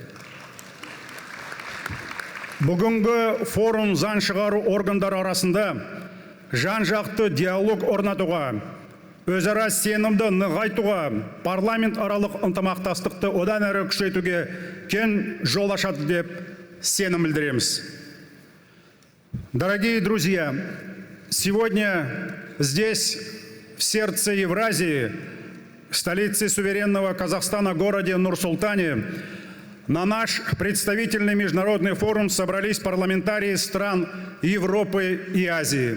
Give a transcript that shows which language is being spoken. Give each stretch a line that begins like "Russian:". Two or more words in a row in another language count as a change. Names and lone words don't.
Kazakh: Бүгінгі форум заң шығару органдар арасында жан-жақты диалог орнатуға, өзара сенімді нығайтуға, парламент аралық ынтымақтастықты одан әрі күшейтуге кен жол ашады деп сенім білдіреміз.
Russian: Дорогие друзья, сегодня здесь, в сердце Евразии, в столице суверенного Казахстана, городе Нур-Султане, на наш представительный международный форум собрались парламентарии стран Европы и Азии.